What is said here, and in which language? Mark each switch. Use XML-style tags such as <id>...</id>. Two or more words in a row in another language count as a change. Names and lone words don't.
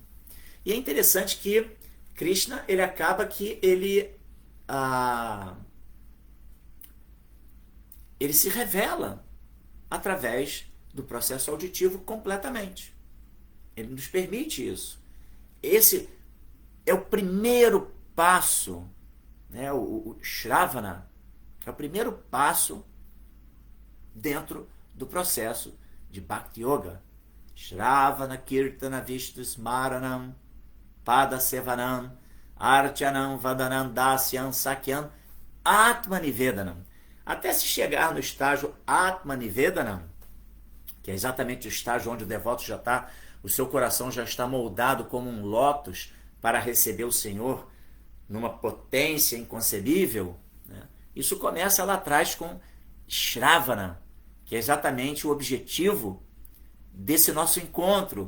<pt>E é interessante que Krishna, ele acaba que ele se revela através do processo auditivo completamente. Ele nos permite isso. Esse é o primeiro passo, né? O Shravana é o primeiro passo dentro do processo de</pt> <sa>Bhakti Yoga. Shravana Kirtana Vishnu Smaranam Pada Sevanam Archanam Vadanam Dasyam Sakyam Atmanivedanam.</sa> <pt>Até se chegar no estágio Atmanivedanam, que é exatamente o estágio onde o devoto já está, o seu coração já está moldado como um lótus para receber o Senhor numa potência inconcebível, né? Isso começa lá atrás com Shravana, que é exatamente o objetivo desse nosso encontro.</pt>